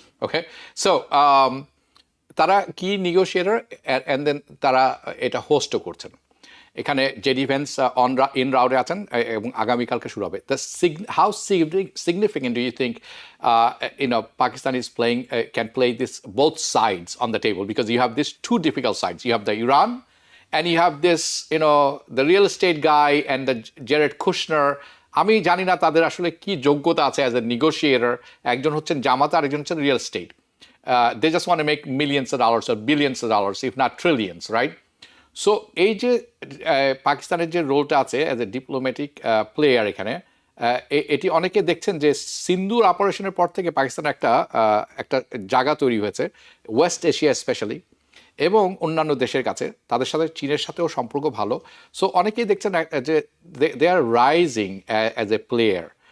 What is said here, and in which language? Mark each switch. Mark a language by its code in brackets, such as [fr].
[bn] Okay, so তারা কি negotiator, and then তারা এটা হোস্টও করছেন। এখানে জেডি ভেন্স ইন রাউডে আছেন, এবং আগামীকালকে শুরু হবে। [en] How significant do you think Pakistan is playing, can play this both sides on the table, because you have this 2 difficult sides. You have the Iran, and you have this, the real estate guy and the Jared Kushner. [bn] আমি জানি না তাদের আসলে কি যোগ্যতা আছে [en] As a negotiator. [bn] একজন হচ্ছেন জামাত, আর একজন হচ্ছেন real estate. [en] They just want to make millions of dollars or billions of dollars, if not trillions, right? [bn] So এই যে পাকিস্তানের যে রোলটা আছে [en] as a diplomatic player [bn] এখানে, এটি অনেকে দেখছেন যে সিন্দুর অপারেশনের পর থেকে পাকিস্তানের একটা জায়গা তৈরি হয়েছে ওয়েস্ট এশিয়া স্পেশালি, এবং অন্যান্য দেশের কাছে। তাদের সাথে চীনের সাথেও সম্পর্ক ভালো। সো অনেকেই দেখছেন যে [en] They are rising as a player.